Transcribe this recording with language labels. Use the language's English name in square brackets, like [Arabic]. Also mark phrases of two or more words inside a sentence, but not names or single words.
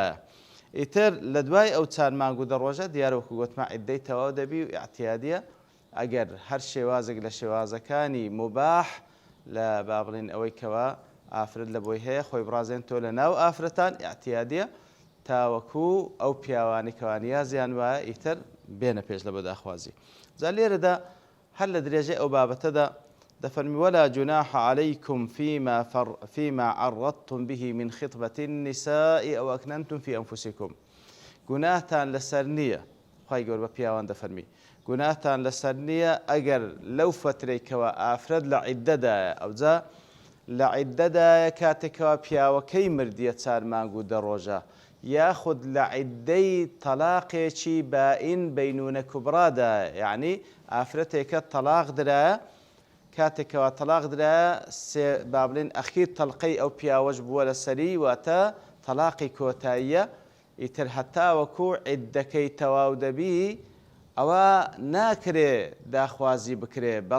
[Central Kurdish] ئیتر لە دوای ئەو 4 مانگ و 10 ڕۆژە دیارەوەکو گوتمان عیددەی تەواو دەبی و ئیعتیادیە ئەگەر هەر شێوازێک لە شێوازەکانی مباح لە با بڵێن ئەوەی کەوا ئافرەت لە بۆی هەیە خۆی بڕازێن تۆ لە ناو ئافرەتان ئیعتیادیە تاوەکو ئەو پیاوانی کەوا نیازیان وایە ئیتر بێنە پێش لە بۆ داخوازی. جا لێرەدا هەر لە درێژەی ئەو بابەتەدا دەفەرمی [Arabic] ولا جناح عليكم فيما عرضتم به من خطبة النساء أو أكننتم في أنفسكم. [Central Kurdish] گوناهتان لەسەر نییە خوای گەورە بە پیاوان دەفەرمی گوناهتان لەسەر نییە ئەگەر لەو فترەی کەوە ئافرەت لە عیددەدایە ئەوجا لە عیددەدایە کاتێکەوە پیاوەکەی مردیە 4 مانگ و 10 ڕۆژە یاخود لە عیددەی تەلاقێکی بائین بەینونە کوبرادایە یعنی ئافرەتێکە تەلاق درایە کاتێکەوە تەلاق درایە با بڵێن ئەخیر تەلقەی ئەو پیاوەش بووە لەسەری واتە تەلاقی کۆتاییە ئیتر هەتاوەکو عیددەکەی تەواو دەبی ئەوە ناکرێ داخوازی بکرێ